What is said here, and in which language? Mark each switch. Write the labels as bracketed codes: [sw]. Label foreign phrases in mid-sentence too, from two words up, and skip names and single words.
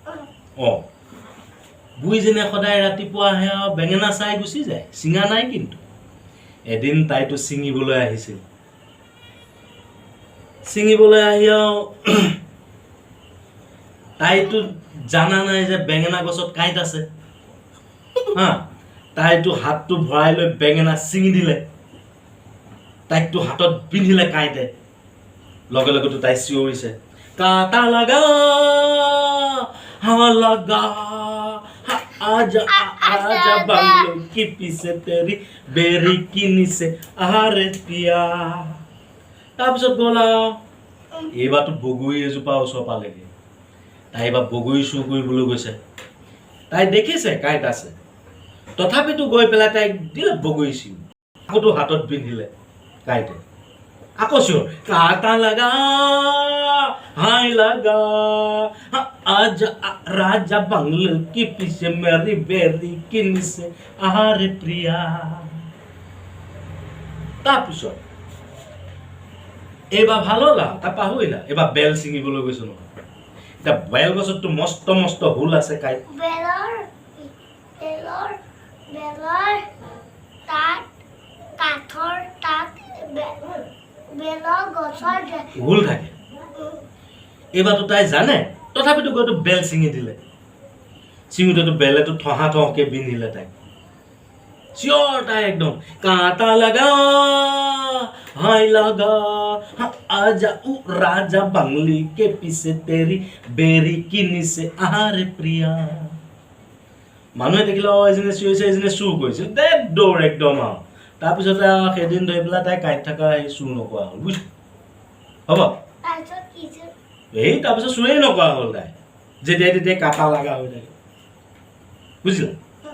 [as] বুঢ়ীজনীয়ে সদায় ৰাতিপুৱা আহে আৰু বেঙেনা চাই গুচি যায় চিঙা নাই কিন্তু এদিন তাইতো ছিঙিবলৈ আহিছিল ছিঙিবলৈ আহি আৰু তাইতো জানা নাই যে বেঙেনা গছত কাঁইট আছে হা তাইতো হাতটো ভৰাই লৈ বেঙেনা ছিঙি দিলে তাইকতো হাতত পিন্ধিলে কাঁইটে লগে লগেতো তাই চিঞৰিছে [hi] काटा लगा हाँ लगा आजा आजा बंगलो की पीछे तेरी बेरी किनी से आहारे पिया [as] তাৰপিছত গ'লা এইবাৰতো বগৰী এজোপা ওচৰ পালেগৈ তাই এবাৰ বগৰী চুৰ কৰিবলৈ গৈছে তাই দেখিছে কাঁইট আছে তথাপিতো গৈ পেলাই তাইক দিলে বগৰী চিঙি আকৌতো হাতত পিন্ধিলে কাঁইটে আকৌ চিঞৰ [hi] काटा लगा हाय लगा आजा राजा बंगलो की पीछे मेरी बेरी किनी से आहारे प्रिया [as] তাৰপিছত এইবাৰ ভাল হ'লা তাৰ পাহৰিলা এইবাৰ বেল ছিঙিবলৈ গৈছো নহয় এতিয়া বেল গছততো মস্ত মস্ত হুল আছে কাঁইট বেলৰ তাত কাঠৰ তাত বেলৰ গছৰ হুল থাকে এইবাৰতো তাই জানে তথাপিতো গৈতো বেল ছিঙি দিলে ছিঙিতেতো বেলেতো থহা থহকে বিন্ধিলে তাই চিঞৰ তাই একদম [hi] काटा लगा हाय लगा आजा राजा बंगली के पीछे तेरी बेरी किनी से आहारे प्रिया [as] মানুহে দেখিলে এজনে চিঞৰিছে এজনে চুৰ কৰিছিল দে দৌৰ একদম আৰু তাৰপিছতে সেইদিন ধৰি পেলাই তাই কাঁইট থকা সেই চুৰ নকৰা হ'ল বুজিছ হ'ব এই তাৰপিছত চুৰেই নকৰা হ'ল তাই যেতিয়া তেতিয়া [hi] काटा लगा [as] হৈ থাকে বুজিলা